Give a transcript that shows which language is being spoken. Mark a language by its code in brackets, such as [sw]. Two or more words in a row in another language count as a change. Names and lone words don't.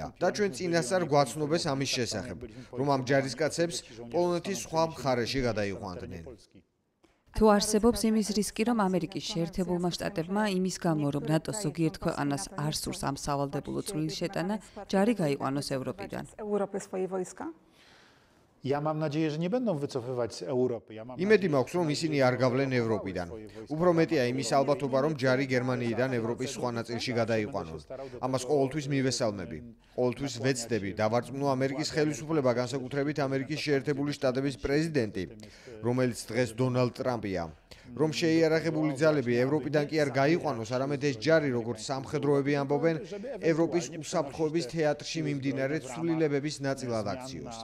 [ka] და ჩვენ წინასწარ გვაცნობეს ამის შესახებ, რომ ამ ჯარისკაცებს პოლონეთის სხვა მხარეში გადაიყვანდნენ. თუ არსებობს იმის რისკი, რომ ამერიკის შეერთებულმა შტატებმა იმის გამო, რომ ნატოს ზოგიერთ ქვეყანას არ სურს ამ სავალდებულო წვლილი შეტანა, ჯარი გაიყვანოს ევროპიდან. [pl] Ja mam nadzieję, że nie będą wycofywać z Europy. [ka] იმედი მაქვს, რომ ისინი არ გავლენ ევროპიდან. უფრო მეტია იმის ალბათობა, რომ ჯარი გერმანიიდან ევროპის სხვა ნაწილში გადაიყვანონ. ამას ყოველთვის მივესალმები. ყოველთვის ვეცდები დავარწმუნო ამერიკის ხელისუფლება, განსაკუთრებით ამერიკის შეერთებული შტატების პრეზიდენტი, რომელიც დღეს დონალდ ტრამპია, რომ შეიარაღებული ძალები ევროპიდან კი არ გაიყვანოს, არამედ ეს ჯარი, როგორც სამხედროები ამბობენ, ევროპის უსაფრთხოების თეატრში მიმდინარე ცვლილებების ნაწილად აქციოს.